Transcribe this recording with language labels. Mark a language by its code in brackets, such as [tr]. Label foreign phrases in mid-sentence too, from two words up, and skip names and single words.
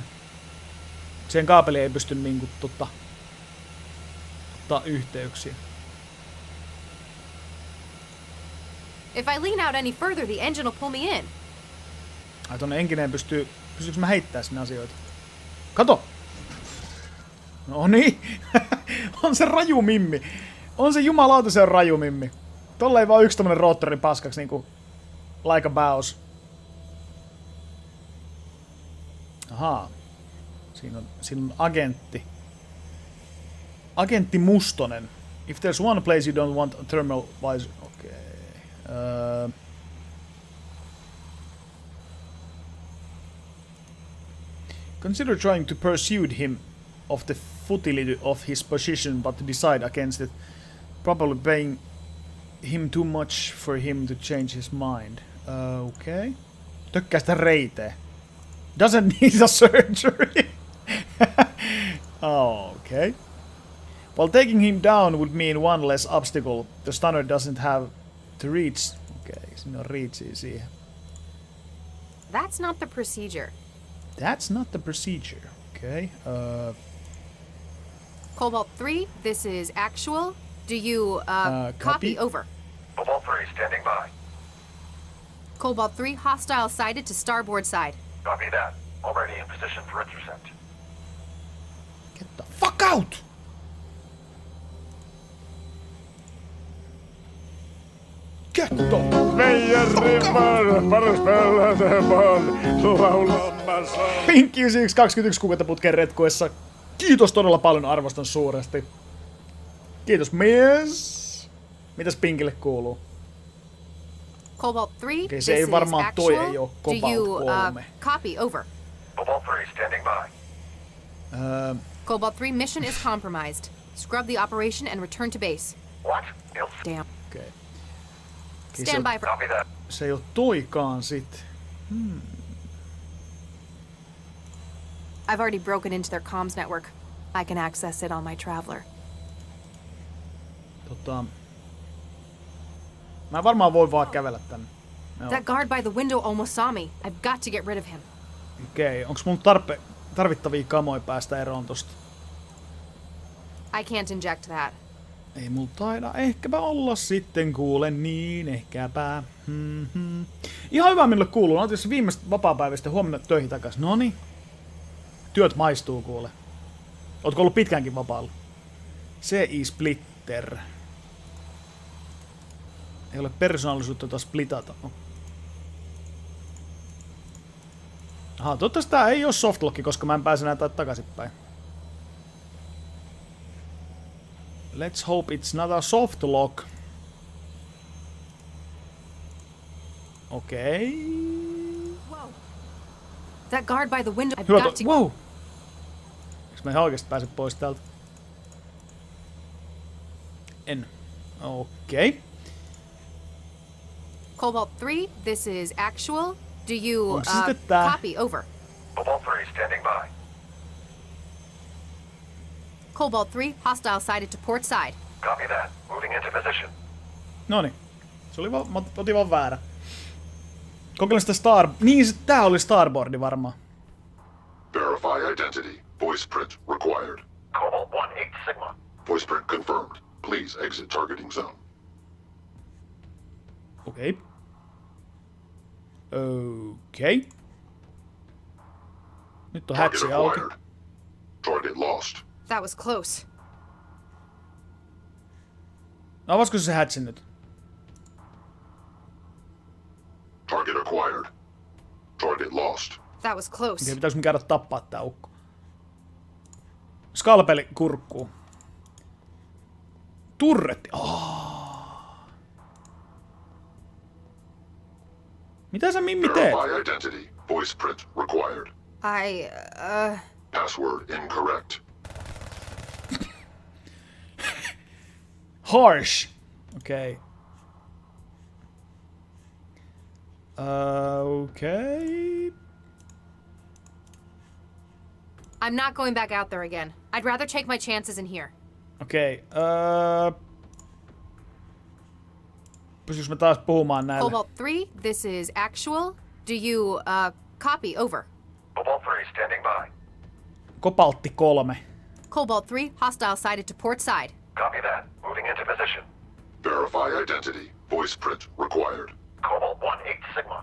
[fi] Siihen kaapeliin ei pysty niinku ottaa yhteyksiä. [en] If I lean out any further, the engine will pull me in. [fi] Ai tonne enkineen pystyykö mä heittää sinne asioita? Kato! Noniin. On se raju mimmi. On se jumalauta, se on raju mimmi. Tolla ei vaan yksi tommonen roottori paskaksi niinku [en] like a bows. [fi] Ahaa. Siinä on agentti. Agentti Mustonen. [en] If there's one place you don't want a thermal visor... [fi] Okei. [en] Consider trying to persuade him of the futility of his position, but decide against it. Probably paying him too much for him to change his mind. [fi] Okay. Tökkää sitä reiteä. [en] Doesn't need a surgery. Okay. While taking him down would mean one less obstacle. The stunner doesn't have to reach. [fi] Okay, siinä on reachia siihen. [en] That's not the procedure. That's not the procedure. Okay. Cobalt 3, this is actual. Do you, copy? Over. Cobalt 3 standing by. Cobalt 3, hostile sighted to starboard side. Copy that. Already in position for intercept. Get the fuck out! Get the Pinkki 9121 [fi] kuukautta putkeen retkuessa. Kiitos todella paljon, arvostan suuresti. Kiitos mies. Mitäs Pinkille kuuluu? [en] Cobalt 3, [fi] okay, se ei varmaan toi ei oo Cobalt 3. [en] Copy? Over. Cobalt 3 standing by. Cobalt 3, mission is compromised. Scrub the operation and return to base. What? Damn. Okay. Stand by for... Copy that. [fi] Se ei oo toikaan sit. [en] I've already broken into their comms network. I can access it on my Traveler. [fi] Mä varmaan voin vaan kävellä tänne. [en] That guard by the window almost saw me. I've got to get rid of him. [fi] Okei, onks mun tarvittavia kamoja päästä eroon tosta? [en] I can't inject that. [fi] Ei mulla taida ehkäpä olla sitten, kuulen niin, ehkäpä. Ihan hyvä minulle kuuluu. No jos viimeistä vapaapäivistä huomenna töihin takas. Noniin. Työt maistuu, kuule. Ootko ollut pitkäänkin vapaalla? [en] CI-splitter. [fi] Ei ole persoonallisuutta, jota splitata. Aha, toivottavasti tää ei oo softlocki, koska mä en pääse näitä takaisinpäin. [en] Let's hope it's not a softlock. [fi] Okei. [en] That guard by the window. I've [fi] Hyvä [en] got to... Wow! [fi] Eiks mä ihan oikeesti pääse pois täältä? En. Okei. [en] Cobalt 3, this is actual. Do you copy? Over. Cobalt 3 standing by. Cobalt 3, hostile sighted to port side. Copy that. Moving into position. [fi] Noniin. Se oli vaan, mä otin vaan väärä. Kokeilen sitä Star... Niin, tää oli Starboardi varmaan. [en] Verify identity. Voice print required. Cobalt 1-8 Sigma. Voice print confirmed. Please exit targeting zone. [fi] Okei. Okei. Nyt on [en] Target [fi] hatsi auki. [en] acquired. Target lost. That was close. [fi] No, avasko se hatsi nyt? [en] Target acquired. Target lost. That was close. [fi] Okei, pitääkö me käydä tappaa tää ukko? Skalpeli kurkkuu. Turretti. Mitä sä Mimmi teet? [en] Verify identity. Voice print required. Password incorrect. Harsh. Okei. Okay. I'm not going back out there again. I'd rather take my chances in here. [fi] Okei. Pystyykö mä taas puhumaan näille? [en] Cobalt 3, this is actual. Do you copy? Over. Cobalt 3 standing by. [fi] Kobaltti 3. [en] Cobalt 3, hostile sighted to port side. Copy that. Moving into position. Verify identity. Voice print required. Cobalt 1-8 Sigma.